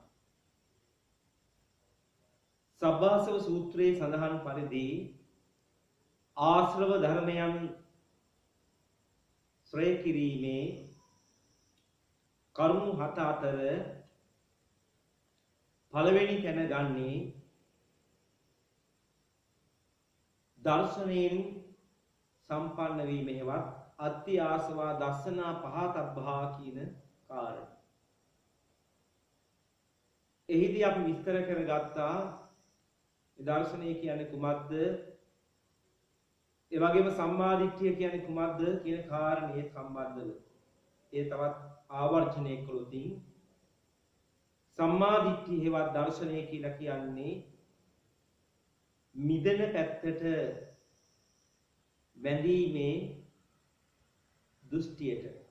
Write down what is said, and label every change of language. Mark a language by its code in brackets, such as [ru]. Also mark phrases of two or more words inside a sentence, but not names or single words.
[si] සබ්බාසව සූත්‍රයේ සඳහන් පරිදි ආශ්‍රව ධර්මයන් ශ්‍රේ කිරීමේ කරුණු 7 අතර පළවෙනි තැන ගන්නේ දර්ශනයෙන් සම්පන්න වීම හේවත් [pi] අත්ති ආසවා දස්සනා පහතබ්බා [si] කියන කාරණය. එහිදී අපි විස්තර කරගත්තා මේ දර්ශනය කියන්නේ කුමක්ද? ඒ වගේම සම්මාදිට්ඨිය කියන්නේ කුමක්ද කියන කාරණේ සම්බන්ධව ඒ තවත් ආවර්ජනය කළොත් සම්මාදිට්ඨිය හේවත් දර්ශනය කියලා කියන්නේ මිදෙන පැත්තට බැඳීමේ දෘෂ්ටියට.